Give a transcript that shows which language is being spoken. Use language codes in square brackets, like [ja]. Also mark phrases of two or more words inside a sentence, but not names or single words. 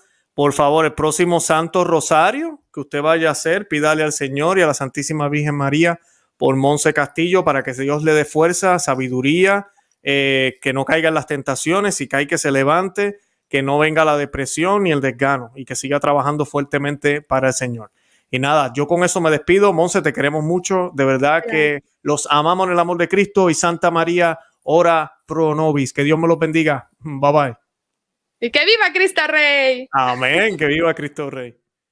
[es] Por favor, el próximo Santo Rosario que usted vaya a hacer, pídale al Señor y a la Santísima Virgen María por Monse Castillo para que Dios le dé fuerza, sabiduría, que no caiga en las tentaciones, si cae que se levante, que no venga la depresión ni el desgano y que siga trabajando fuertemente para el Señor. Y nada, yo con eso me despido. Monse, te queremos mucho. De verdad que los amamos en el amor de Cristo y Santa María, [la] ora pro nobis. [es] Que Dios me los bendiga. [en] Bye bye. [es] Y que viva Cristo Rey. Amén. Que viva Cristo Rey.